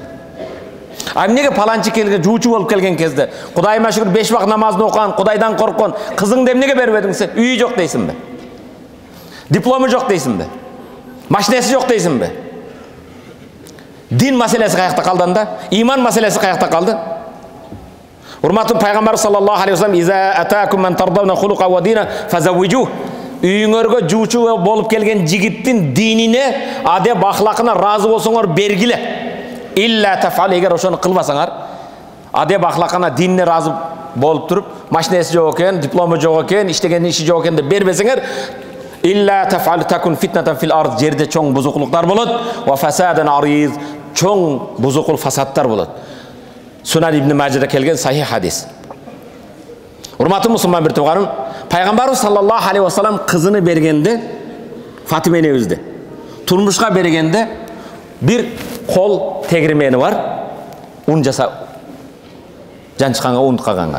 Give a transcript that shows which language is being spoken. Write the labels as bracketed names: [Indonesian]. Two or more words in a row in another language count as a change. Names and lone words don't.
[Kyrgyz] А эмнеге паланчы келген, жуучу болуп келген кезде, Кудайыма шүкүр 5 вакыт намазды окуган, Кудайдан корккон, кызыңды эмнеге бербедиң десе, үйү жок дейсиңби? Диплому жок дейсиңби? Машинеси жок дейсиңби? Дин маселеси каякта калды анда? Иман маселеси каякта калды? Урматтуу пайгамбар [Arabic] صلى الله عليه وسلم: "إذا أتاكم من ترضون خلقه و دينه فزوجوه." [Kyrgyz] Үйүңөргө жуучу болуп келген жигиттин динине, адеп ахлакына разы болсоңор бергиле. [Arabic] إلا تفعل, [Kyrgyz] эгер ошону кылбасаңар, адеп ахлакына, динине разы болуп туруп, машинеси жок экен, диплому жок экен, иштеген иши жок экен деп бербесеңер, [Arabic] إلا تفعل تكن فتنة في الأرض, [Kyrgyz] жерде чоң бузукулуктар болот, [Arabic] و فساد عريض, [Kyrgyz] чоң бузукул фасадтар болот. Сунан ибн Мажада келген сахих хадис. Урматтуу мусулман бир тууганым, пайгамбарыбыз [Arabic] صلى الله عليه وسلم [Kyrgyz] кызыны бергенде, Фатима энебизди турмушка бергенде, бир кол тегирмени бар, ун жаса жанчыканга, ун каганга.